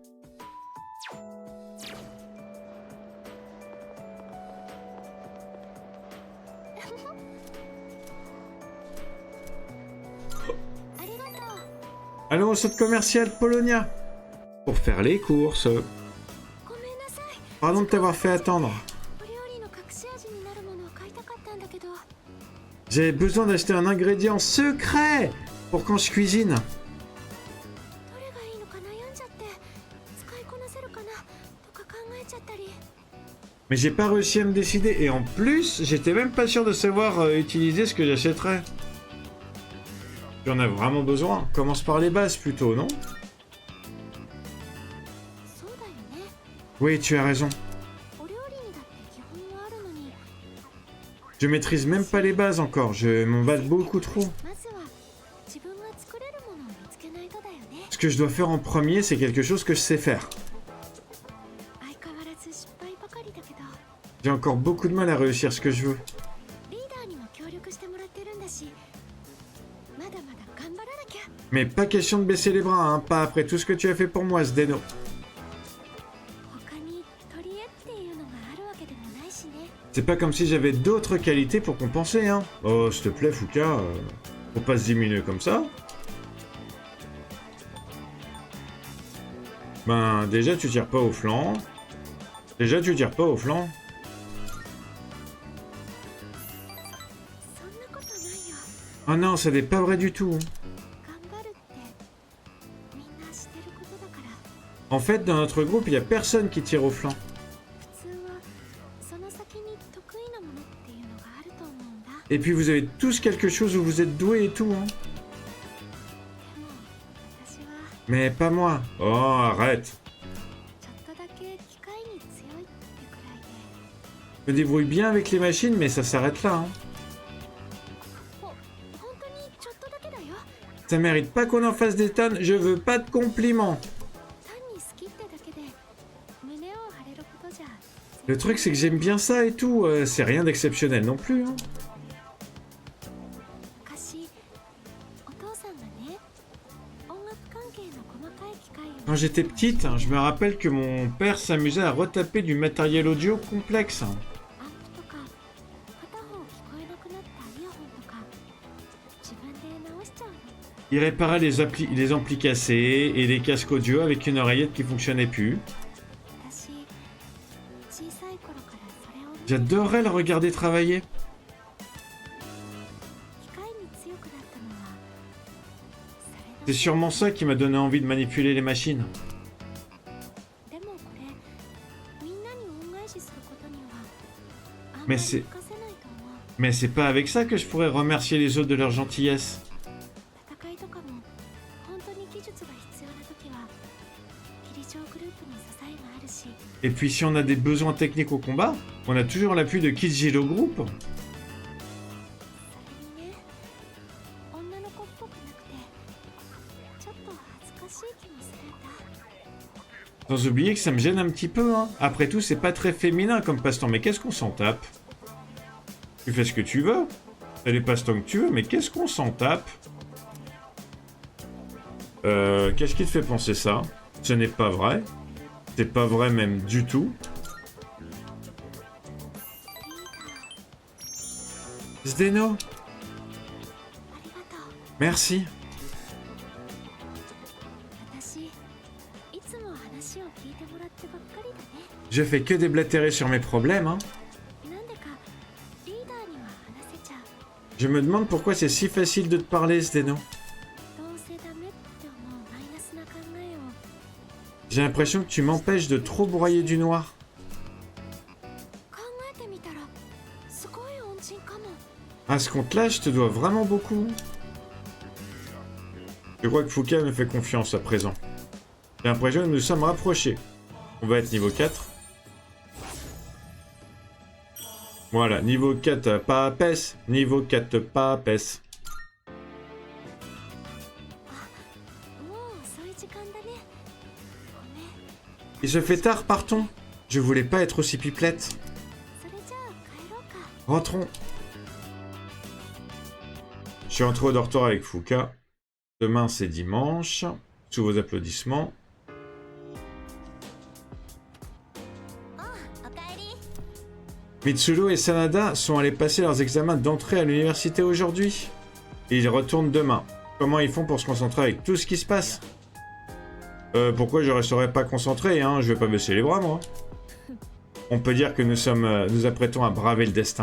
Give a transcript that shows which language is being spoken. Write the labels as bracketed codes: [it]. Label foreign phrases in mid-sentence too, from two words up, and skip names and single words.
[fr] Allons au centre commercial Polonia pour faire les courses. [ja] ごめんなさい [fr] Pardon de t'avoir fait attendre. [ja] お料理の隠し味になるものを買いたかったんだけど [fr] J'avais besoin d'acheter un ingrédient secret pour quand je cuisine. [ja] どれがいいのか悩んじゃって使いこなせるかなとか考えちゃったり [fr] Mais j'ai pas réussi à me décider et en plus, j'étais même pas sûr de savoir utiliser ce que j'achèterais. J'en ai vraiment besoin. Commence par les bases plutôt, non? [ja] そうだよね [fr] Oui, tu as raison. [ja] お料理にだって基本はあるのに [fr] Je maîtrise même pas les bases encore. Je m'emballe beaucoup trop. [ja] まずは自分が作れるものを見つけないとだよね [fr] Ce que je dois faire en premier, c'est quelque chose que je sais faire. [ja] 相変わらず失敗ばかりだけど [fr] J'ai encore beaucoup de mal à réussir ce que je veux. [ja] リーダーにも協力してもらってるんだしまだまだ頑張らなきゃ [fr] Mais pas question de baisser les bras, hein. Pas après tout ce que tu as fait pour moi, Zdeno. [ja] 他に取り柄っていうのがあるわけでもないしね [fr] C'est pas comme si j'avais d'autres qualités pour compenser, hein. Oh, s'il te plaît, Fuka, faut pas se diminuer comme ça. Ben, déjà, tu tires pas au flanc. Déjà, tu tires pas au flanc. [ja] そんなことないよ [fr] Oh non, ça n'est pas vrai du tout. [ja] 頑張るってみんな知ってることだから [fr] En fait, dans notre groupe, il y a personne qui tire au flanc. [ja] 普通はその先に得意なものっていうのがあると思うんだ [fr] Et puis, vous avez tous quelque chose où vous êtes doués et tout, hein. [ja] でも私は [fr] Mais pas moi. Oh, arrête. [ja] ちょっとだけ機械に強いってくらいで [fr] Je me débrouille bien avec les machines, mais ça s'arrête là, hein. [ja] 本当にちょっとだけだよ [fr] Ça mérite pas qu'on en fasse des tonnes, je veux pas de compliments. [ja] 単に好きってだけで胸を張れることじゃ [fr] Le truc, c'est que j'aime bien ça et tout, c'est rien d'exceptionnel non plus, hein. [ja] 昔お父さんがね音楽関係の細かい機械を [fr] Quand j'étais petite, je me rappelle que mon père s'amusait à retaper du matériel audio complexe. [ja] アンプとか片方聞こえなくなったイヤホンとか自分で直しちゃうの [fr] Il réparait les amplis cassés et les casques audio avec une oreillette qui fonctionnait plus. [ja] 私小さい頃からそれを見て [fr] J'adorerais le regarder travailler. [ja] 機械に強くなったのはそ [fr] C'est [ja] れ [fr] sûrement ça qui m'a donné envie de manipuler les machines. [ja] のでもこれみんなに恩返しすることにはあんまり [fr] Mais [ja] 活 [fr] c'est [ja] かせないと思う [fr] mais c'est pas avec ça que je pourrais remercier les autres de leur gentillesse. [ja] 戦いとかも本当に技術が必要な時は霧城グループに支えがあるし [fr] Et puis si on a des besoins techniques au combat, on a toujours l'appui de Kijiro Group. [ja] それにね女の子っぽくなくてちょっと恥ずかしい気もするんだ [fr] Sans oublier que ça me gêne un petit peu, hein. Après tout, c'est pas très féminin comme passe-temps, mais qu'est-ce qu'on s'en tape? Tu fais ce que tu veux. T'as les passe-temps que tu veux, mais qu'est-ce qu'on s'en tape? Qu'est-ce qui te fait penser ça? Ce n'est pas vrai. C'est pas vrai même du tout. Zdeno, [ja] ありがとう [fr] merci. [ja] 私いつも話を聞いてもらってばっかりだね [fr] Je fais que déblatérer sur mes problèmes, hein. [ja] なんでかリーダーには話せちゃう [fr] Je me demande pourquoi c'est si facile de te parler, Zdeno. [ja] どうせダメって思うマイナスな考えを [fr] J'ai l'impression que tu m'empêches de trop broyer du noir. [ja] 考えてみたらすごい恩人かも [fr] À ce compte-là, je te dois vraiment beaucoup. Je crois que Fuka me fait confiance à présent. J'ai l'impression que nous nous sommes rapprochés. On va être niveau 4. Voilà, niveau 4 papes. Niveau 4 papes. [ja] もう遅い時間だねごめん [fr] Il se fait tard, partons. Je voulais pas être aussi pipelette. [ja] それじゃあ帰ろうか [fr] Rentrons. Je suis rentré au dortoir avec Fuka. Demain, c'est dimanche. Sous vos applaudissements. [ja] おかえり [fr] Mitsuru et Sanada sont allés passer leurs examens d'entrée à l'université aujourd'hui. Et ils retournent demain. Comment ils font pour se concentrer avec tout ce qui se passe? Pourquoi je resterai pas concentré, hein? Je vais pas baisser les bras, moi. On peut dire que nous apprêtons à braver le destin.